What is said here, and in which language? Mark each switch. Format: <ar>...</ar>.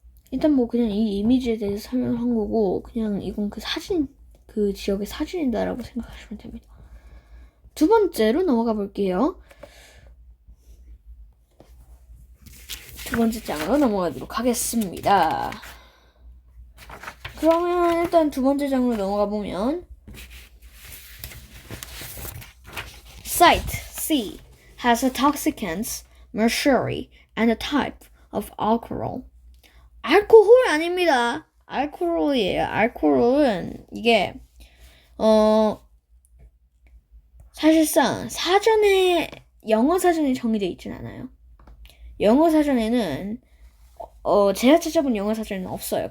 <ko>일단 뭐 그냥 이 이미지에 대해서 설명한 거고, 그냥 이건 그 사진, 그 지역의 사진이다라고 생각하시면 됩니다. 두 번째로 넘어가 볼게요. 두 번째 장으로 넘어가도록 하겠습니다. 그러면 일단 두 번째 장으로 넘어가 보면</ko> <en>Site C has a toxicants, mercury, and a type of alcohol.</en> <ko>알코올 아닙니다. 알코올이에요. 알코올은 이게 사실상 사전에 영어 사전에 정의되어 있진 않아요. 영어 사전에는 제가 찾아본 영어 사전에는 없어요.</ko>